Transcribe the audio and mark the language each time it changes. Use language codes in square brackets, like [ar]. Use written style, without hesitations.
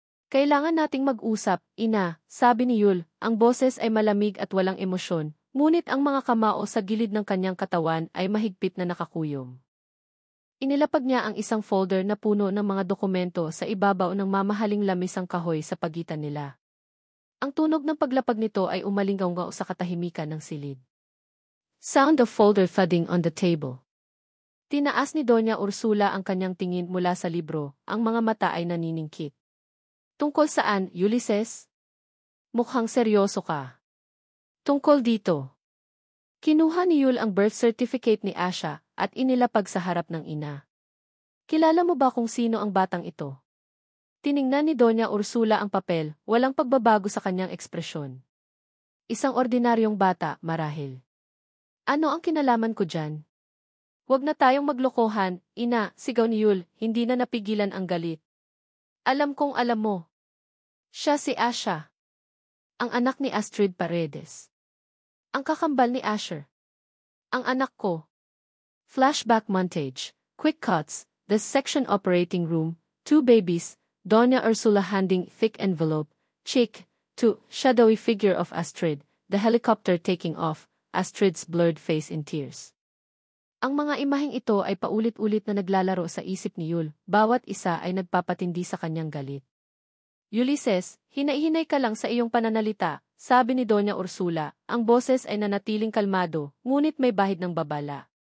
[tl] Kailangan nating mag-usap, ina, sabi ni Yul, ang boses ay malamig at walang emosyon, ngunit ang mga kamao sa gilid ng kanyang katawan ay mahigpit na nakakuyom. Inilapag niya ang isang folder na puno ng mga dokumento sa ibabaw ng mamahaling lamisang kahoy sa pagitan nila. Ang tunog ng paglapag nito ay umalingaw sa katahimikan ng silid. [en] Sound of folder thudding on the table. [tl] Tinaas ni Doña Ursula ang kanyang tingin mula sa libro, ang mga mata ay naniningkit. Tungkol saan, Ulysses? Mukhang seryoso ka. Tungkol dito. Kinuha ni Yul ang birth certificate ni Asha at inilapag sa harap ng ina. Kilala mo ba kung sino ang batang ito? Tiningnan ni Doña Ursula ang papel, walang pagbabago sa kanyang ekspresyon. Isang ordinaryong bata, marahil. Ano ang kinalaman ko dyan? Huwag na tayong maglokohan, ina, sigaw ni Yul, hindi na napigilan ang galit. Alam kong alam mo. Siya si Asha. Ang anak ni Astrid Paredes. Ang kakambal ni Asher. Ang anak ko. [en] Flashback montage. Quick cuts. The section operating room. 2 babies. Doña Ursula handing thick envelope. Chick. To shadowy figure of Astrid. The helicopter taking off. Astrid's blurred face in tears. [tl] Ang mga imaheng ito ay paulit-ulit na naglalaro sa isip ni Yul. Bawat isa ay nagpapatindi sa kanyang galit. Ulysses, hinay-hinay ka lang sa iyong pananalita, sabi ni Doña Ursula. Ang boses ay nanatiling kalmado, ngunit may bahid ng babala.